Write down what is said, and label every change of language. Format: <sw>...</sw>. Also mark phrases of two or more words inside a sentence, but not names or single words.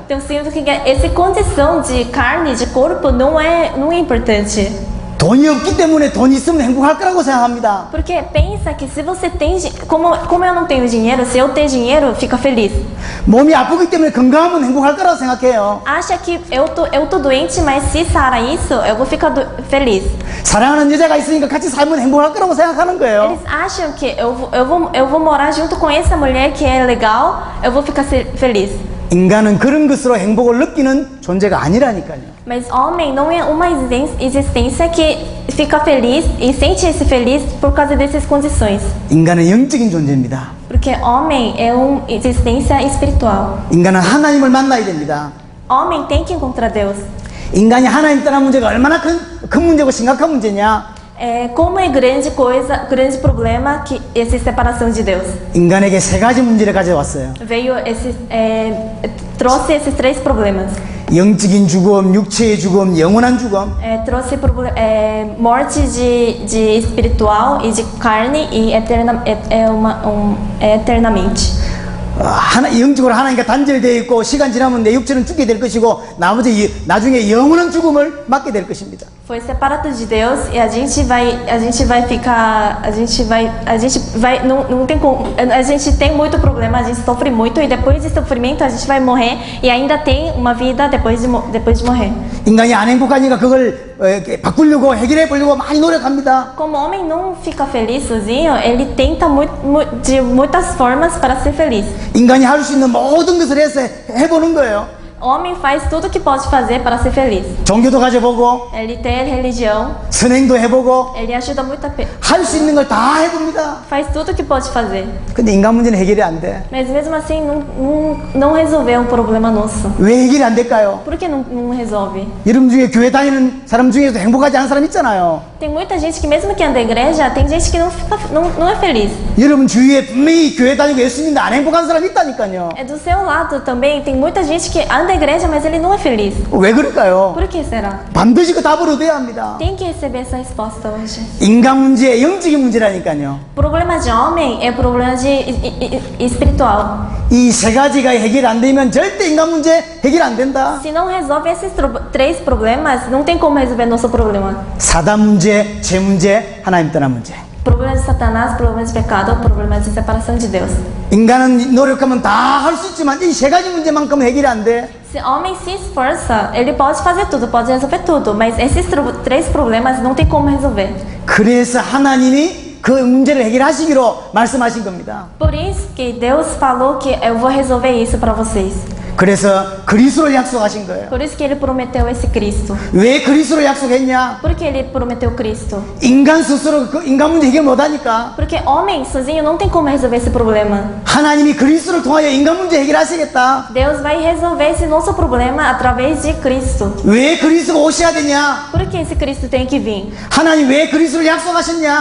<pt>Então significa que essa condição de carne, de corpo, não é importante.</pt> <ko>돈이 없기 때문에 돈 있으면 행복할 거라고 생각합니다.</ko> <pt>Porque pensa que se você tem, como eu não tenho dinheiro, se eu ter dinheiro, fica feliz.</pt> <ko>몸이 아프기 때문에 건강하면 행복할 거라고 생각해요.</ko> <pt>Acha que eu tô doente, mas se sarar isso, eu vou ficar feliz.</pt> <ko>사랑하는 여자가 있으니까 같이 살면 행복할 거라고 생각하는 거예요.</ko> <pt>Eles acham que eu vou morar junto com essa mulher que é legal, eu vou ficar feliz.</pt> <ko>인간은 그런 것으로 행복을 느끼는 존재가 아니라니까요.</ko> <pt>Mas homem não é uma existência que fica feliz e sente-se feliz por causa dessas condições.</pt> <ko>인간은 영적인 존재입니다.</ko> <pt>Porque homem é uma existência espiritual.</pt> <ko>인간은 하나님을 만나야 됩니다.</ko> <pt>Homem tem que encontrar Deus.</pt> <ko>인간이 하나님 떠난 문제가 얼마나 큰 문제고 심각한 문제냐?</ko> <pt>Como é grande problema que essa separação de Deus.</pt> <ko>인간에게 세 가지 문제를 가져왔어요.</ko> <pt>Veio trouxe esses três problemas.</pt> <ko>영적인 죽음, 육체의 죽음, 영원한 죽음.</ko> <pt>Trouxe morte de espiritual e de carne e eternamente.</pt> <ko>영적으로 하나님과 단절되어 있고 시간 지나면 내 육체는 죽게 될 것이고 나중에 영원한 죽음을 맞게 될 것입니다.</ko> <pt>Foi separado de Deus e a gente vai ficar, não tem como, a gente tem muito problema, a gente sofre muito e depois de sofrimento a gente vai morrer e ainda tem uma vida depois de morrer.</pt> <ko>인간이 안 행복하니까 그걸 바꾸려고 해결해 보려고 많이 노력합니다.</ko> <pt>Como o homem não fica feliz sozinho, ele tenta de muitas formas para ser feliz.</pt> <ko>인간이 할 수 있는 모든 것을 해서 해보는 거예요.</ko> <pt>O homem faz tudo o que pode fazer para ser feliz.</pt> <ko>종교도 가져보고</ko> <pt>Ele tem religião,</pt> <ko>선행도 해보고</ko> <pt>ele ajuda muita</pt> <ko>할 수 있는 걸 다 해봅니다.</ko> <pt>faz tudo o que pode fazer.</pt> <ko>근데 인간 문제는 해결이 안 돼.</ko> <pt>Mas mesmo assim não resolveu o problema nosso.</pt> <ko>왜 해결이 안 될까요?</ko> <pt>Por que não resolve?</pt> <ko>여러분 중에 교회 다니는 사람 중에도 행복하지 않은 사람 있잖아요.</ko> <pt>Tem muita gente que mesmo que anda à igreja, tem gente que não é feliz.</pt> <ko>여러분 주위에 분명히 교회 다니고 예수 믿는데 안 행복한 사람이 있다니까요.</ko> <pt>É do seu lado também, tem muita gente que anda à igreja, mas ele não é feliz.</pt> <ko>왜 그럴까요?</ko> <pt>Por que será?</pt> <ko>반드시 그 답을 얻어야 합니다.</ko> <pt>Tem que receber essa resposta hoje.</pt> <ko>인간 문제, 영적인 문제라니까요.</ko> <pt>Problema de homem é problema de espiritual.</pt> <ko>이 세 가지가 해결 안 되면 절대 인간 문제 해결 안 된다.</ko> <pt>Se não resolve esses três problemas, não tem como resolver nosso problema.</pt> <ko>사단 문제, 죄 문제, 하나님 떠난 문제.</ko> <pt>Problema de Satanás, problema de pecado, problema de separação de Deus.</pt> <ko>인간은 노력하면 다 할 수 있지만 이 세 가지 문제만큼 해결이 안 돼.</ko> <pt>Se o homem se esforça, ele pode fazer tudo, pode resolver tudo, mas esses três problemas não tem como resolver.</pt> <ko>그래서 하나님이 그 문제를 해결하시기로 말씀하신 겁니다.</ko> <pt>Por isso que Deus falou que eu vou resolver isso para vocês.</pt> <ko>그래서 그리스도를 약속하신 거예요.</ko> <pt>Por isso que ele prometeu esse Cristo.</pt> <ko>왜 그리스도를 약속했냐?</ko> <pt>Por que ele prometeu Cristo?</pt> <ko>인간 스스로 그 인간 문제 해결 못하니까</ko> <pt>Porque homem sozinho não tem como resolver esse problema.</pt> <ko>하나님이 그리스도를 통하여 인간 문제 해결하시겠다.</ko> <pt>Deus vai resolver esse nosso problema através de Cristo.</pt> <ko>왜 그리스도가 오셔야 되냐?</ko> <pt>Por que esse Cristo tem que vir?</pt> <ko>하나님 왜 그리스도를 약속하셨냐?</ko>